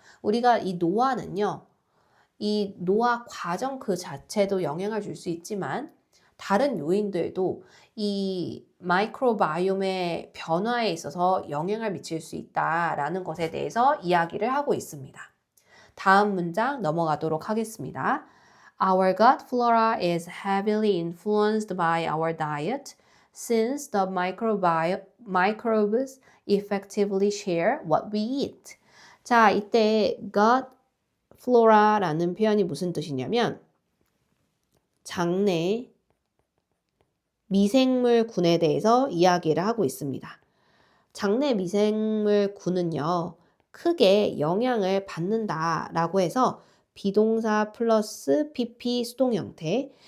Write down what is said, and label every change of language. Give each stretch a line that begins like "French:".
Korean: 우리가 이 노화는요, 이 노화 과정 그 자체도 영향을 줄 수 있지만 다른 요인들도 이 마이크로바이옴의 변화에 있어서 영향을 미칠 수 있다라는 것에 대해서 이야기를 하고 있습니다. 다음 문장 넘어가도록 하겠습니다.
English: Our gut flora is heavily influenced by our diet since the microbes effectively share what we eat.
Korean: 자, 이때 gut flora라는 표현이 무슨 뜻이냐면 장내 미생물군에 대해서 이야기를 하고 있습니다. 장내 미생물군은요, 크게 영향을 받는다라고 해서 비동사 플러스 PP 수동 형태.